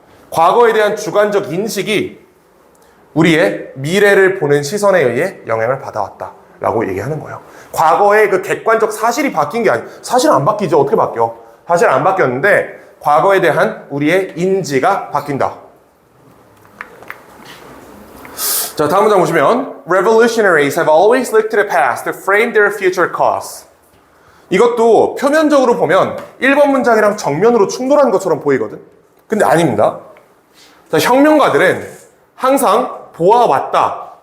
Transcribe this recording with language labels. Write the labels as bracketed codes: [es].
[ko] 과거에 대한 주관적 인식이 우리의 미래를 보는 시선에 의해 영향을 받아왔다라고 얘기하는 거예요. 과거의 그 객관적 사실이 바뀐 게 아니에요. 사실은 안 바뀌죠. 어떻게 바뀌어? 사실 안 바뀌었는데 과거에 대한 우리의 인지가 바뀐다. 자, 다음 문장 보시면 [en] Revolutionaries have always looked to the past to frame their future cause. [ko] 이것도 표면적으로 보면 1번 문장이랑 정면으로 충돌하는 것처럼 보이거든. 근데 아닙니다. 자, 혁명가들은 항상 보아왔다.